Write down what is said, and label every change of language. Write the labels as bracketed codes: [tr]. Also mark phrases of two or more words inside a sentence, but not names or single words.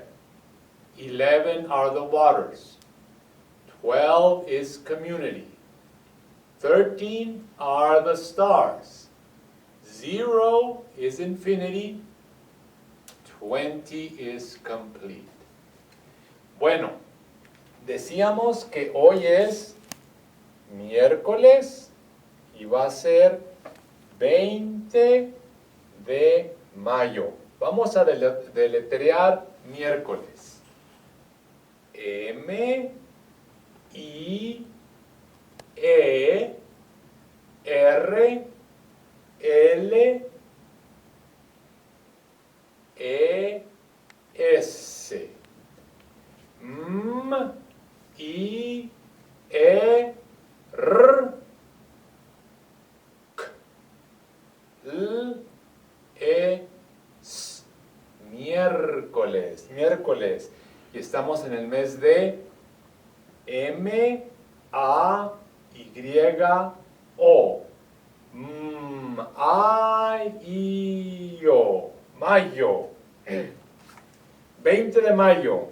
[en] 11 are the waters. 12 is community. 13 are the stars. 0 is infinity. 20 is complete. [es] Bueno, decíamos que hoy es miércoles y va a ser 20 de mayo. Vamos a deletrear miércoles. M, I, E, R, L, E, S. M, I, E, R, K, L, E, S. Miércoles, miércoles. Y estamos en el mes de M, A, Y, O. I, O. Mayo. 20 de mayo.